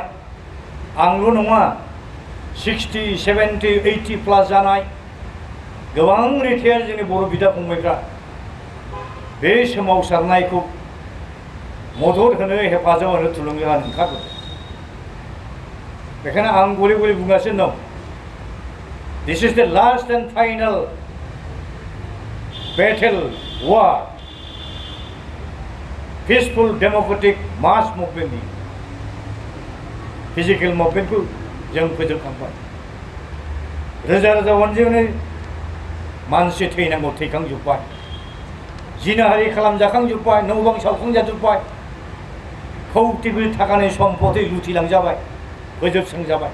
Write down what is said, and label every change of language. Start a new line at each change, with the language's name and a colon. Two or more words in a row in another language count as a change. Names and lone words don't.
Bodo: आंल' नङा 60, 70, 80 प्लास जानाय गोबां रिटायार जोंनि बर' बिदा फंबायफ्रा बे सोमावसारनायखौ मदद होनो हेफाजाब होनो थुलुंगा होनो ओंखारबोदों। बेखायनो आं गले गले बुंगासिनो दं
English: this is the last and final battle war peaceful democratic mass movement
Bodo: फिजिकेल मुभमेन्टखौ जों फोजोबखांबाय। रोजा रोजा अनजिमानि मानसि थैनांगौ थैखांजोब्बाय, जिनाहारि खालामजाखांजोब्बाय, न' बां सावखांजाजोब्बाय, कौटि कौटि थाखानि सम्पति लुथिलांजाबाय, फोजोबस्रांजाबाय।